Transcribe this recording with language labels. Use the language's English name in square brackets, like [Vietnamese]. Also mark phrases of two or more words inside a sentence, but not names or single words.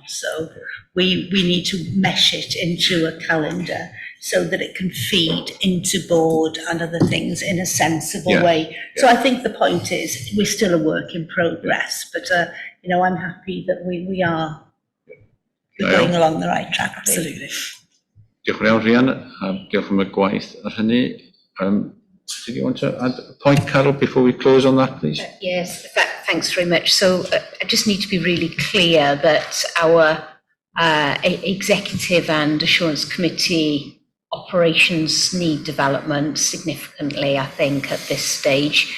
[English] So we need to mesh it into a calendar so that it can feed into board and other things in a sensible way. So I think the point is we're still a work in progress, but I'm happy that we are going along the right track. Absolutely. [Welsh] Diolch yn iawn, Rhian, a diolch am y gwaith ar hynny. [English] Did you want to add a point, Carol, before we close on that, please? Yes, thanks very much. So I just need to be really clear that our Executive and Assurance Committee operations need development significantly, I think, at this stage.